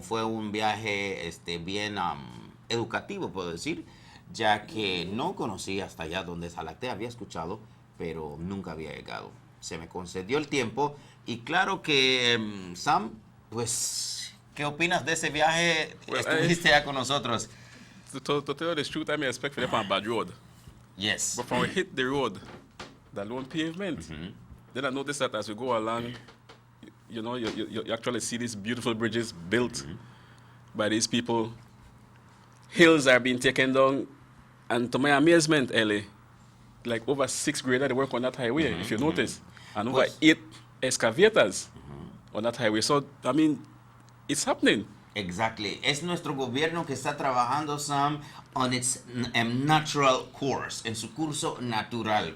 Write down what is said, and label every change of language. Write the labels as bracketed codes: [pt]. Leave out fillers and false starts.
[es] Fue un viaje bien educativo, puedo decir, ya que no conocía hasta allá donde es Jalacté. Había escuchado, pero nunca había llegado. Se me concedió el tiempo y claro que, Sam, pues, ¿qué opinas de ese viaje? [en] Well, [es] Estuviste allá con nosotros. [en] To tell you the truth, I may expect for them on a bad road. Yes. But when we hit the road, the lone pavement, then I noticed that as we go along, you know, you actually see these beautiful bridges built by these people. Hills are being taken down, and to my amazement, Ellie, like over 6 graders they work on that highway, if you notice, and over 8 excavators on that highway. So, I mean, it's happening. Exactly. [es] Es nuestro gobierno que está trabajando, Sam, [en] on its natural course, [es] en su curso natural.